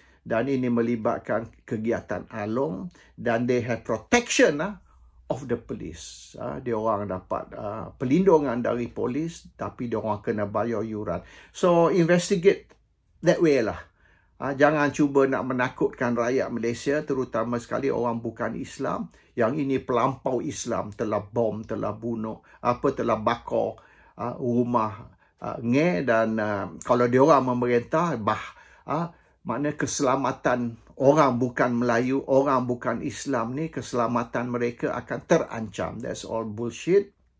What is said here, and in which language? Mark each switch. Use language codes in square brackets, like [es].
[ms] Dan ini melibatkan kegiatan along. Dan [en] they have protection of the police. [ms] Dia orang dapat pelindungan dari polis, tapi dia orang kena bayar yuran. [en] So, investigate that way lah. [ms] Jangan cuba nak menakutkan rakyat Malaysia, terutama sekali orang bukan Islam. Yang ini pelampau Islam, telah bom, telah bunuh, telah bakar rumah dan kalau dia orang memerintah, makna keselamatan orang bukan Melayu, orang bukan Islam ni, keselamatan mereka akan terancam. [en] That's all bullshit.